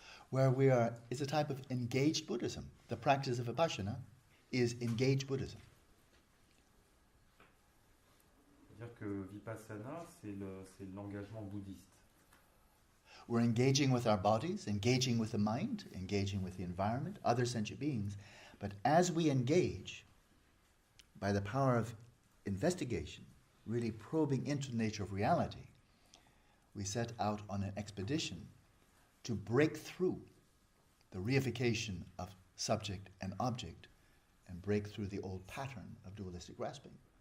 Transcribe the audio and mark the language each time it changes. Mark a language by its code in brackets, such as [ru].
[en] Where it's a type of engaged Buddhism. The practice of Vipassana is engaged Buddhism. [fr] C'est-à-dire que Vipassana, c'est l'engagement bouddhiste. [en] We're engaging with our bodies, engaging with the mind, engaging with the environment, other sentient beings. But as we engage, by the power of investigation, really probing into the nature of reality, we set out on an expedition to break through the reification of subject and object and break through the old pattern of dualistic grasping.